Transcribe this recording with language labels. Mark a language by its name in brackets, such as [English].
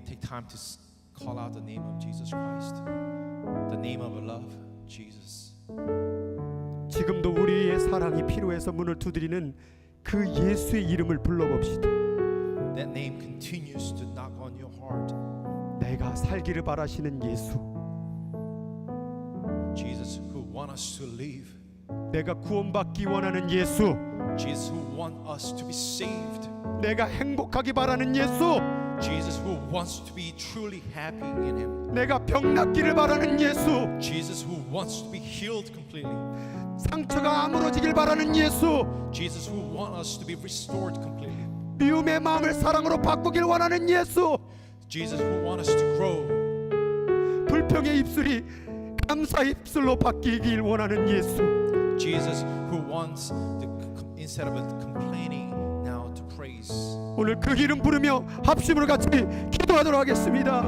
[English] time to call out the name of Jesus Christ, the name of love, Jesus. [Korean] 지금도 우리의 사랑이 필요해서 문을 두드리는 그 예수의 이름을 불러봅시다. [English] That name continues to knock on your heart. [Korean] 내가 살기를 바라시는 예수, [English] Jesus who want us to live. [Korean] 내가 구원받기 원하는 예수, [English] Jesus who want us to be saved. [Korean] 내가 행복하기 바라는 예수, [English] Jesus who wants to be truly happy in Him. [Korean] 내가 병 낫기를 바라는 예수, [English] Jesus who wants to be healed completely. [Korean] 상처가 아물어지길 바라는 예수, [English] Jesus who wants us to be restored completely. [Korean] 미움의 마음을 사랑으로 바꾸길 원하는 예수, [English] Jesus who wants us to grow. [Korean] 불평의 입술이 감사의 입술로 바뀌길 원하는 예수, [English] Jesus who wants instead of complaining now to praise. [Korean] 오늘 그 이름 부르며 합심으로 같이 기도하도록 하겠습니다.